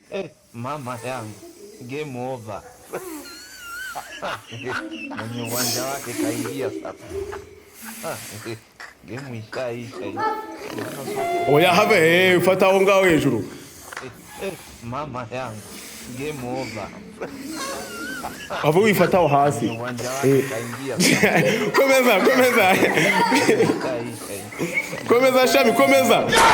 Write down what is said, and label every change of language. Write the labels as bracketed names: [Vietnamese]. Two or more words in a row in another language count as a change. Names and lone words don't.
[Swahili] Mama yangu, [English] game over. [Swahili] Mwenye uwanja wake kaingia sasa. Game ishaisha. [Kinyarwanda] Oya have fata aho ngaho hejuru. [Swahili] Mama yangu, [English] game over. [Kinyarwanda] Avo wifata aho hasi. [Swahili] Uwanja wake kaingia. [Kinyarwanda] Komeza. Komeza Shami, komeza.